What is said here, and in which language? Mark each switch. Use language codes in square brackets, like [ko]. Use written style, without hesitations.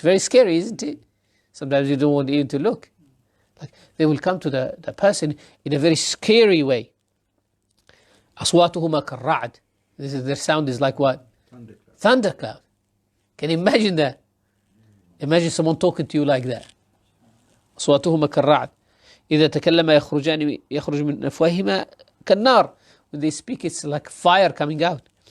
[en] Very scary, isn't it? Sometimes you don't want even to look. Like they will come to the person in a very scary way. [ar] أصواتهما كالرعد. [en] Their sound is like what? Thunderclap. Thunderclap. Can you imagine that? Imagine someone talking to you like that. [ar] أصواتهما كالرعد إذا تكلم يخرج من أفواههما كالنار. [en] When they speak, it's like fire coming out.